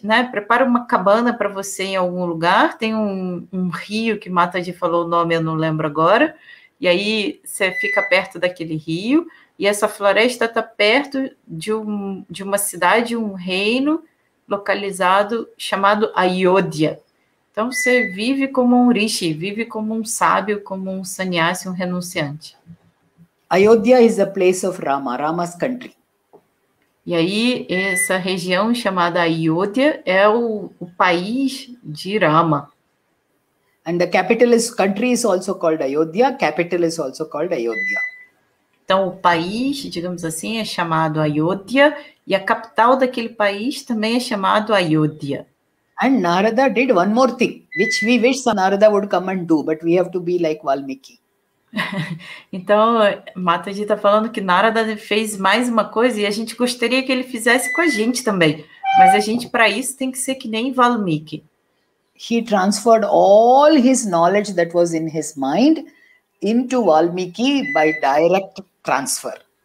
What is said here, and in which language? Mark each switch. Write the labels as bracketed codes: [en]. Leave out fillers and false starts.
[pt] prepara uma cabana para você em algum lugar, tem um rio que Mataji falou o nome, eu não lembro agora, e aí você fica perto daquele rio, e essa floresta está perto de uma cidade, um reino localizado chamado Ayodhya. Então, você vive como um rishi, vive como um sábio, como um sannyasi, um renunciante. [en] Ayodhya is a place of Rama, Rama's country. [pt] E aí, essa região chamada Ayodhya é o país de Rama. [en] And the country is also called Ayodhya, capital is also called Ayodhya. [pt] Então, o país, digamos assim, é chamado Ayodhya, e a capital daquele país também é chamado Ayodhya. [en] And Narada did one more thing, which we wish Narada would come and do, but we have to be like Valmiki. [pt] Então, Mataji está falando que Narada fez mais uma coisa e a gente gostaria que ele fizesse com a gente também. Mas a gente, para isso, tem que ser que nem Valmiki. [en] He transferred all his knowledge that was in his mind into Valmiki by direct transfer.